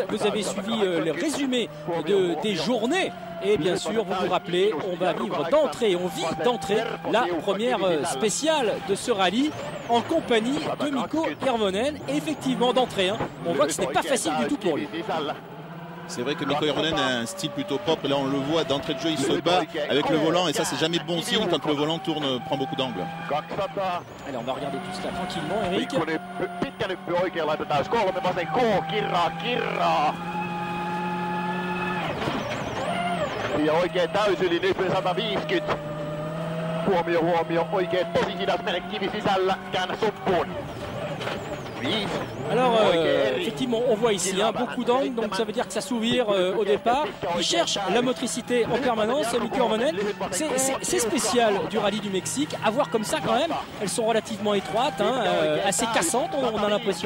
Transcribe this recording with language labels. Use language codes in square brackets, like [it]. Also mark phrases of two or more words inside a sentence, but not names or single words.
[fr] Vous avez suivi le résumé des journées et bien sûr vous vous rappelez, on va vivre d'entrée, on vit d'entrée la première spéciale de ce rallye en compagnie de Mikko Hirvonen. Et effectivement d'entrée, on voit que ce n'est pas facile du tout pour lui. C'est vrai que Mikko Hirvonen a un style plutôt propre. Et là, on le voit d'entrée de jeu, il se bat avec le volant. Et ça, c'est jamais bon signe quand le volant prend beaucoup d'angles. Allez, on va regarder tout cela tranquillement, Eric. [fi] Ja oikein täysylin 150. Huomio, oikein tosi hidas mene kivi sisällä, käännä suppuun. [fr] Alors effectivement on voit ici beaucoup d'angles, donc ça veut dire que ça s'ouvre au départ. Il cherche la motricité en permanence. Mikko Hirvonen, c'est spécial du rallye du Mexique. À voir comme ça quand même, elles sont relativement étroites, assez cassantes, on a l'impression.